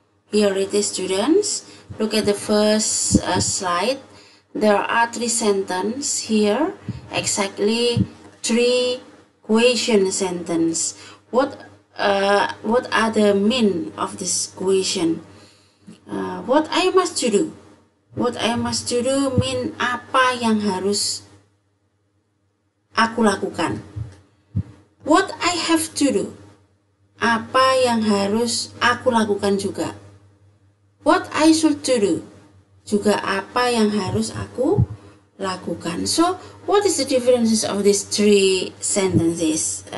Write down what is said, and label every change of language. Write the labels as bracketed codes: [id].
[en] Here it is, students. Look at the first slide. There are 3 sentences here, exactly 3 question sentence. What are the mean of this question? What I must to do? What I must to do mean [id] apa yang harus aku lakukan? [en] What I have to do? [id] Apa yang harus aku lakukan juga? [en] What I should to do? [id] Juga apa yang harus aku lakukan. [en] So, what is the differences of these 3 sentences?